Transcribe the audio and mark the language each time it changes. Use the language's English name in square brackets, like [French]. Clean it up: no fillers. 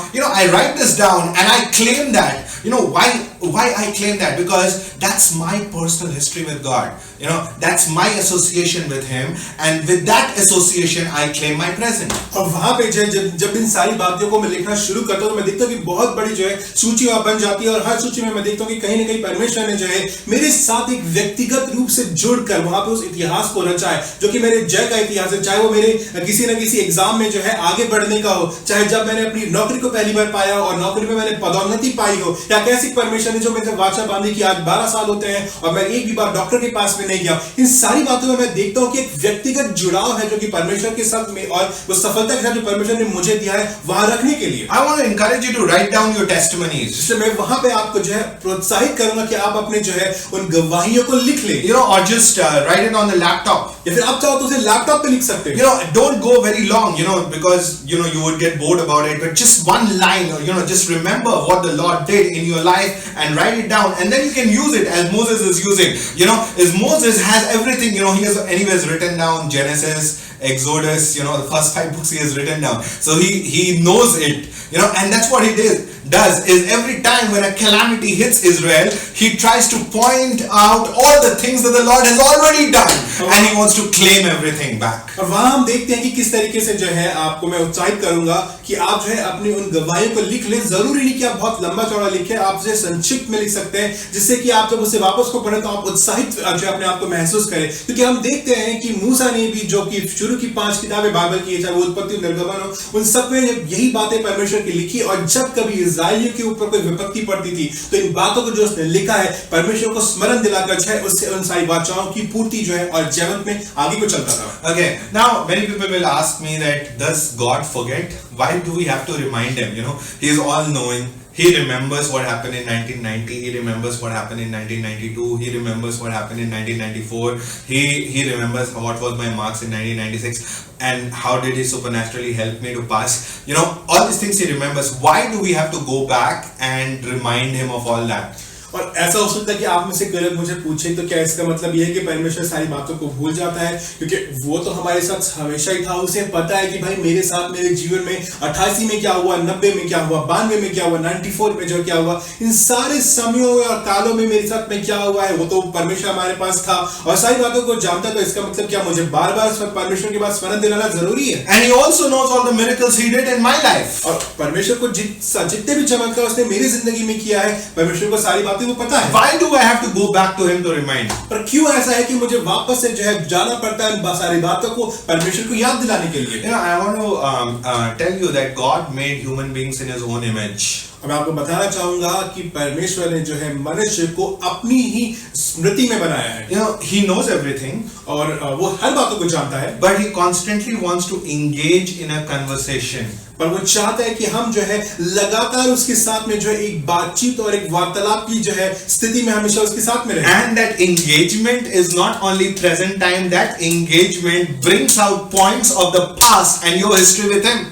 [English] I write this down and I claim that. Why I claim that? Because that's my personal history with God. That's my association with Him, and with that association I claim my present. [Hindi] और वहां पे जब इन सारी बातों को मैं लिखना शुरू करता हूं तो मैं देखता हूं कि बहुत बड़ी जो है सूची वहां बन जाती है, और हर सूची में मैं देखता हूं कि कहीं ना कहीं परमेश्वर ने जो है मेरे साथ एक व्यक्तिगत रूप से जुड़कर वहां पे उस इतिहास को रचा है, जो कि मेरे जय का इतिहास है। चाहे वो मेरे किसी न किसी एग्जाम में जो है आगे बढ़ने का हो, चाहे जब मैंने अपनी नौकरी को पहली बार पाया और नौकरी में मैंने पदोन्नति पाई हो, या कैसी परमेश्वर ने जो मेरे वाचा बांधी कि आज 12 साल होते हैं और मैं एक भी बार डॉक्टर के पास में नहीं गया। इन सारी बातों में मैं देखता हूं कि एक व्यक्तिगत जुड़ाव है जो कि परमेश्वर के साथ में और वो सफलता के साथ जो परमेश्वर ने मुझे दिया है वहां रखने के लिए। [English] I want to encourage you to write down your testimonies. [Hindi] इसलिए मैं वहां पे आपको जो है प्रोत्साहित करूंगा कि आप अपने जो है उन गवाहियों को लिख लें, [English] or just write it on the laptop. [Hindi] या फिर आप चाहो तो उसे लैपटॉप पे लिख सकते [English] You know, don't go very long, you know, because you know you would get bored about it. But just one line, you know, just remember what the Lord did in your life and write it down, and then you can use it as Moses is using. You know, as Moses has everything. You know, he has anyways written down Genesis, Exodus. You know, the first 5 books he has written down, so he knows it. You know, and that's what he does is every time when a calamity hits Israel, he tries to point out all the things that the Lord has already done, and he wants to claim everything back. [Hindi] और वहां हम देखते हैं कि किस तरीके से जो है आपको मैं उत्साहित करूंगा कि आप जो है अपनी उन गवाहियों को लिख लें। जरूरी नहीं कि आप बहुत लंबा चौड़ा लिखें, आप जो संक्षिप्त में लिख सकते हैं, जिससे कि आप जब उसे वापस को पढ़ें तो आप उत्साहित जो है अपने आप को महसूस करें। क्योंकि हम देखते हैं कि मूसा ने भी जो कि शुरू की 5 किताबें बाइबल की, चाहे वो उत्पत्ति निर्गमन हो, उन सब में यही बातें परमेश्वर की लिखी। और जब कभी इस्राएलियों के ऊपर कोई विपत्ति पड़ती थी तो इन बातों को जो उसने लिखा है परमेश्वर को स्मरण दिलाकर जो है उससे उन सारी बाचाओं की पूर्ति जो है और जीवन में आगे को चलता था। [English] Okay, now many people will ask me that does God forget? Why do we have to remind him? You know, he is all knowing. He remembers what happened in 1990. He remembers what happened in 1992. He remembers what happened in 1994. He remembers what was my marks in 1996 and how did he supernaturally help me to pass. You know, all these things he remembers. Why do we have to go back and remind him of all that? [Hindi] और ऐसा हो सकता है कि आप में से कोई मुझे पूछे तो क्या इसका मतलब यह है कि परमेश्वर सारी बातों को भूल जाता है? क्योंकि वो तो हमारे साथ हमेशा ही था, उसे पता है कि भाई मेरे साथ मेरे जीवन में 88 में क्या हुआ, 90 में क्या हुआ, 92 में क्या हुआ, 94 में जो क्या हुआ, इन सारे समयों और कालों में मेरे साथ में क्या हुआ है, वो तो परमेश्वर हमारे पास था और सारी बातों को जानता। तो इसका मतलब क्या मुझे बार बार परमेश्वर के पास स्मरण दिलाना जरूरी है? [English] And he also knows all the miracles he did in my life. [Hindi] और परमेश्वर को जितने भी चमत्कार उसने मेरी जिंदगी में किया है, परमेश्वर को सारी बातें वो पता है। [English] Why do I have to go back to him to remind? [Hindi] पर क्यों ऐसा है कि मुझे वापस से जो है जाना पड़ता है सारी बातों को परमेश्वर को याद दिलाने के लिए? [English] You know, I want to tell you that God made human beings in his own image. [Hindi] मैं आपको बताना चाहूंगा कि परमेश्वर ने जो है मनुष्य को अपनी ही स्मृति में बनाया है। [English] You know, he knows everything, [Hindi] और वो हर बातों को जानता है, [English] but he constantly wants to engage in a conversation. [Hindi] पर वो चाहता है कि हम जो है लगातार उसके साथ में जो है एक बातचीत और एक वार्तालाप की जो है स्थिति में हमेशा उसके साथ में रहें। [English] And that engagement is not only present time, that engagement brings out points of the past and your history with him.